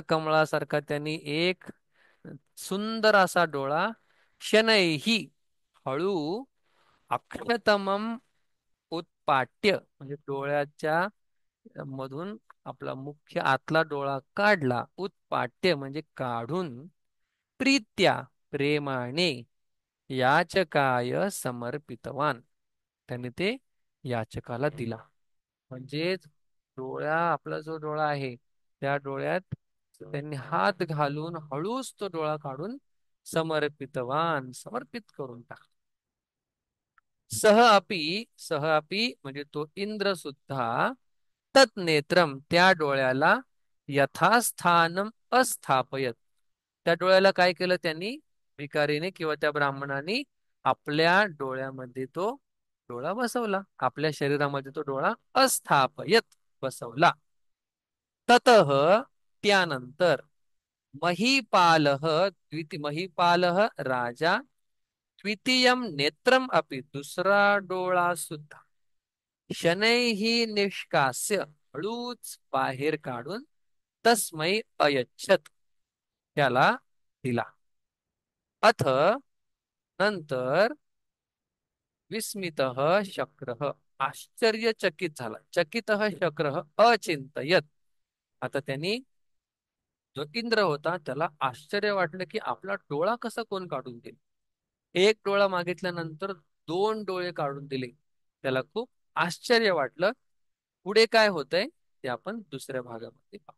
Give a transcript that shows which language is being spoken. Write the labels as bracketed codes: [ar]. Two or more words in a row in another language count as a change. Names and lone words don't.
[mr] कमळासारखा त्यांनी एक सुंदर असा डोळा, शनैही, हळू, [sa] अक्षतमम उत्पाट्य, [mr] म्हणजे डोळ्याच्या मधून आपला मुख्य आतला डोळा काढला, उत्पाट्य म्हणजे काढून, प्रीत्या, प्रेमाने, [sa] याचकाय समर्पितवान, [mr] त्याने ते याचकाला दिला. म्हणजेच आपला जो डोळा आहे त्या डोळ्यात त्यांनी हात घालून हळूच तो डोळा काढून समर्पितवान, समर्पित करून टाकला. [sa] सह अपि [mr] म्हणजे तो इंद्र सुद्धा, [sa] तत् नेत्रम, [mr] त्या डोळ्याला, [sa] यथास्थानम अस्थापयत, [mr] त्या डोळ्याला काय केलं त्यांनी, भिकारीने किंवा त्या ब्राह्मणाने आपल्या डोळ्यामध्ये तो डोळा बसवला, आपल्या शरीरामध्ये तो डोळा अस्थापयत, बसवला. [sa] ततः, त्यानंतर, महीपालः, महीपालः राजा, द्वितीयम नेत्रम अपि, [mr] दुसरा डोळा सुद्धा, [sa] शनैः निष्कास्य, [mr] हळूच बाहेर काढून, [sa] तस्मै अयच्छत, [mr] त्याला दिला. [sa] अथ, नंतर, विस्मितः शक्रः, [mr] आश्चर्यचकित झाला, [sa] चकितः शक्रः अचिंतयत, [mr] आता त्यांनी, जो इंद्र होता त्याला आश्चर्य वाटलं की आपला डोळा कसा कोण काढून देईल. एक डोळा मागितल्यानंतर दोन डोळे काढून दिले. त्याला खूप आश्चर्य वाटलं. पुढे काय होतंय ते आपण दुसऱ्या भागामध्ये पाहू.